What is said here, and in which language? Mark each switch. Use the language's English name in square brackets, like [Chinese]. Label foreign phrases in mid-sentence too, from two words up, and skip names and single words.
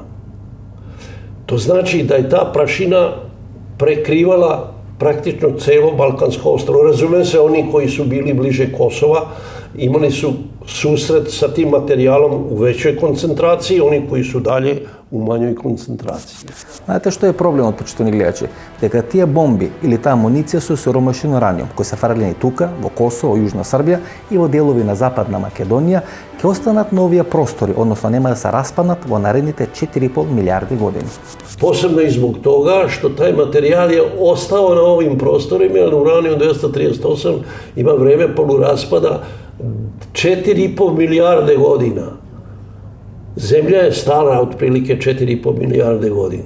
[Serbian] To znači da je ta prašina prekrivala praktično celo Balkansko ostrvo. Razume se, oni koji su bili bliže Kosova imali su susret sa tim materijalom u većoj koncentraciji, oni koji su dalje u manjoj koncentraciji. [Macedonian] Знаете што е проблемот, почитувани гледачи? Дека тие бомби или таа амуниција со сиромашен ураниум, кои се фрлени тука, во Косово, Јужна Србија и во делови на Западна Македонија, ќе останат на овие простори, односно нема да се распаднат во наредните 4,5 милиарди години. [Serbian] Posebno i zbog toga što taj materijal je ostao na ovim prostorima, jer uranijum 238 ima vreme poluraspada 4,5 milijarde godina. Zemlja je stara otprilike 4,5 milijarde godina.